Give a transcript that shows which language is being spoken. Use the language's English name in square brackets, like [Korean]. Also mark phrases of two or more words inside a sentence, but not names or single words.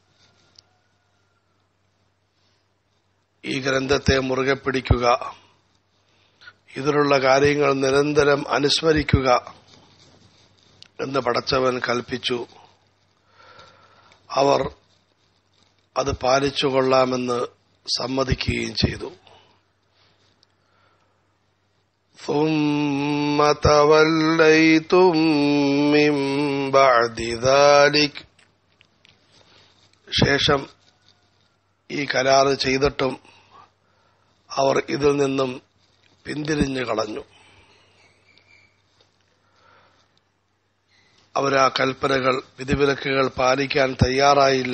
[Malayalam] ഈ ഗ്രന്ഥത്തെ മുറുകെ പിടിക്കുക, ഇതിലുള്ള കാര്യങ്ങൾ നിരന്തരം അനുസ്മരിക്കുക എന്ന് പടച്ചവൻ കൽപ്പിച്ചു. അവർ അത് പാലിച്ചുകൊള്ളാമെന്ന് സമ്മതിക്കുകയും ചെയ്തു. [Arabic] ثُمَّ تَوَلَّيْتُم مِّن بَعْدِ ذَلِكَ [Malayalam] ശേഷം ഈ കരാറ് ചെയ്തിട്ടും അവർ ഇതിൽ നിന്നും പിന്തിരിഞ്ഞു കളഞ്ഞു. അവരാ കൽപ്പനകൾ, വിധിവിലക്കുകൾ പാലിക്കാൻ തയ്യാറായില്ല.